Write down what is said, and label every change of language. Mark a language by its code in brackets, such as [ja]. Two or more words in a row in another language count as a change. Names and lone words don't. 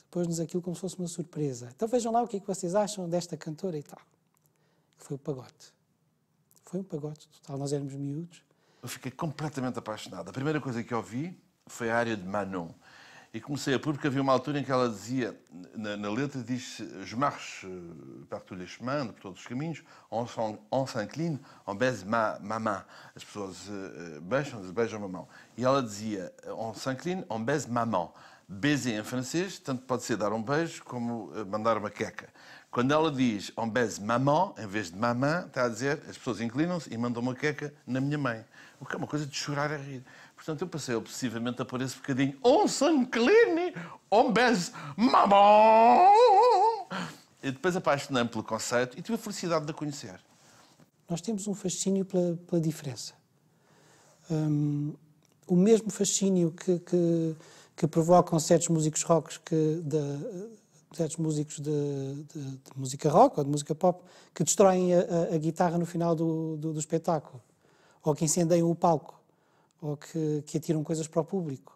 [pt] Pôs-nos aquilo como se fosse uma surpresa. Então vejam lá o que é que vocês acham desta cantora e tal. Foi o pagode. Foi um pagode total. Nós éramos miúdos eu fiquei completamente apaixonado. A primeira coisa que ouvi foi a área de Manon. E comecei a pôr, porque havia uma altura em que ela dizia, na letra diz [fr] Je marche par tous les chemins, [pt] por todos os caminhos, [fr] on s'incline, on baise ma main. [pt] As pessoas beijam a mão. E ela dizia, [fr] on s'incline, on baise maman. [pt] Baiser em francês, tanto pode ser dar um beijo como mandar uma queca. Quando ela diz [fr] on baise maman, [pt] em vez de maman, está a dizer, as pessoas inclinam-se e mandam uma queca na minha mãe. O que é uma coisa de chorar a rir. Portanto, eu passei obsessivamente a pôr esse bocadinho [fr] on s'incline, on baise maman. [pt] E depois apaixonei-me pelo conceito e tive a felicidade de a conhecer. Nós temos um fascínio pela diferença. O mesmo fascínio que provocam certos músicos rock, certos músicos de música rock ou de música pop, que destroem a guitarra no final do espetáculo, ou que incendeiam o palco, ou que atiram coisas para o público.